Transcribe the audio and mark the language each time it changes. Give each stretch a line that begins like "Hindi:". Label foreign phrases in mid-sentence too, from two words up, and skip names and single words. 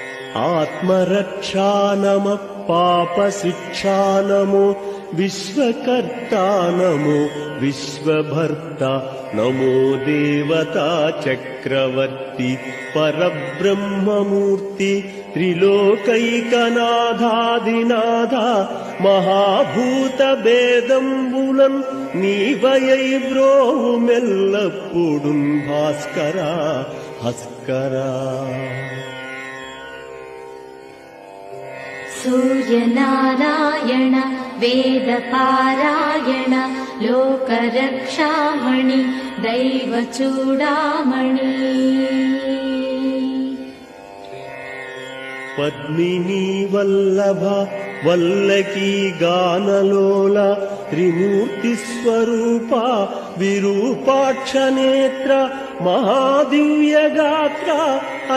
Telugu: ఆత్మరక్షా నమః పాపశిక్షా నమో విశ్వకర్తా నమో విశ్వభర్త నమో దేవతా చక్రవర్తి పరబ్రహ్మమూర్తి త్రిలోకైకనాథాదినాథ మహాభూత భేదంబులన్ నీవయై బ్రోవుమెల్లప్పుడున్ భాస్కరా హస్కరా.
Sanskrit: सूर्यनारायण वेदपारायण लोकरक्षामणि दैवचूडामणि. पद्मिनी वल्लभ वल्लकी गानलोल त्रिमूर्तिस्वरूप विरूपाक्षनेत्र महादिव्यगात्र